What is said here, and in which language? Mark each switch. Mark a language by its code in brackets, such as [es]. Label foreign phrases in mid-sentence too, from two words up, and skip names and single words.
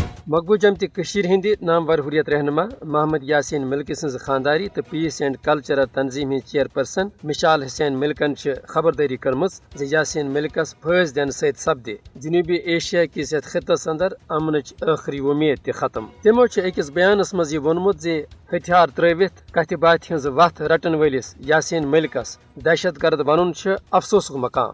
[ks] مقبوض جمتہ ہند نامور حریت رہنما محمد یاسین ملکی سن خانداری تو [en] Peace and Cultural [ks] تنظیم ہند چیئرپرسن مشال حسین ملکن خبرداری کرمز یاسین ملکس پھٲنٛسۍ دِنہٕ سۭتۍ سپدِ جنوبی ایشیا کس یتھ خطس اندر امنچ ٲخری وۄمید تہِ ختم. تمو أکِس بیانس منٛز یہِ ووٚنمُت زِ ہتھیار ترٲوِتھ کتھِ باتھِ ہٕنٛز وتھ رٹن وٲلِس یاسین ملکس دہشت گرد ونُن چھُ افسوسُک مقام.